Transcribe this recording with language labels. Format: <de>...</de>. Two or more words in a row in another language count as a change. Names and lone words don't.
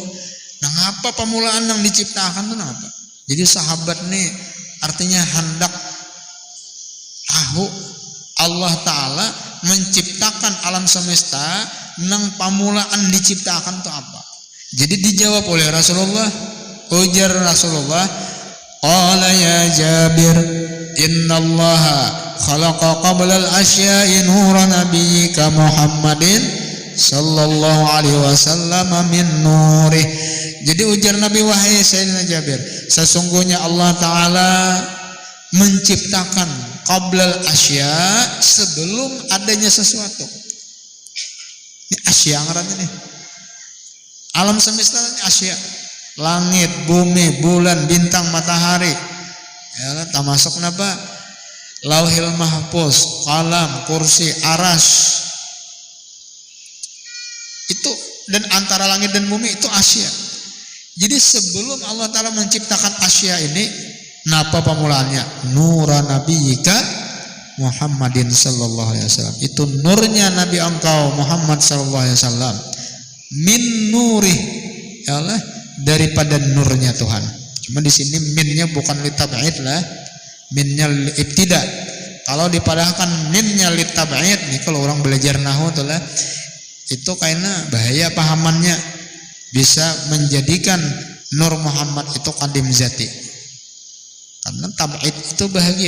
<bjn>Nah, apa pamulaan yang diciptakan itu apa? Jadi sahabat nih artinya hendak tahu Allah Ta'ala menciptakan alam semesta, nang pamulaan diciptakan itu apa?</bjn> <id>Jadi dijawab oleh Rasulullah.</id> <bjn>Ujar Rasulullah,</bjn> <ar>قال يا جابر إن الله خلق قبل الأشياء نور نبيك محمد صلى الله عليه وسلم من نوره.</ar> <bjn>Jadi ujar Nabi wahai Sayyidina Jabir,</bjn> <id>sesungguhnya Allah Ta'ala menciptakan</id> <ar>قبل الأشياء,</ar> <id>sebelum adanya sesuatu.</id> <bjn>Ini asya ngarannya nih. Alam semesta ini asya.</bjn> <id>Langit, bumi, bulan, bintang, matahari.</id> <bjn>Ya, termasuk napa?</bjn> <ar>اللوح المحفوظ قلم كرسي عرش.</ar> <id>Itu, dan antara langit dan bumi itu asya. Jadi sebelum Allah Ta'ala menciptakan asya ini,</id> <bjn>napa pamulaannya?</bjn> <ar>نور نبيك محمد صلى الله عليه وسلم.</ar> <id>Itu nurnya Nabi engkau Muhammad</id> <ar>صلى الله عليه وسلم. من نوره يا الله,</ar> <id>daripada nurnya Tuhan. Cuma di sini minnya bukan litab'id lah, minnya ibtida.</id> <bjn>Kalau dipadahkan minnya litab'id nih, kalau orang belajar nahwu tuh lah, itu kayaknya bahaya pahamannya.</bjn> <id>Bisa menjadikan Nur Muhammad itu kadim zati, karena tab'id itu bahagian.</id>